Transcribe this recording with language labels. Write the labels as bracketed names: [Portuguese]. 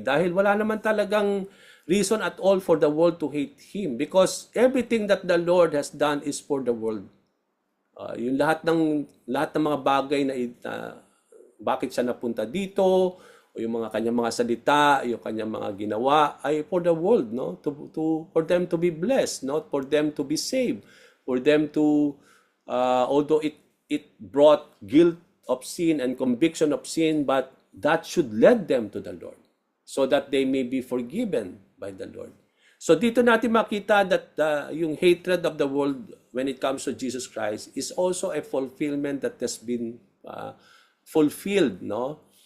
[Filipino] Dahil [English] wala naman talagang reason at all for the world to hate Him because everything that the Lord has done is for the world. [Filipino] Yung lahat ng mga bagay na bakit siya napunta dito, o yung mga kanyang mga salita, yung kanyang mga ginawa ay [English] for the world, [Filipino] no? [English] For them to be blessed, not for them to be saved, for them to although it brought guilt of sin and conviction of sin, but that should lead them to the Lord so that they may be forgiven by the Lord. So [Filipino] dito natin makita [English] that yung hatred of the world when it comes to Jesus Christ is also a fulfillment that has been fulfilled, no?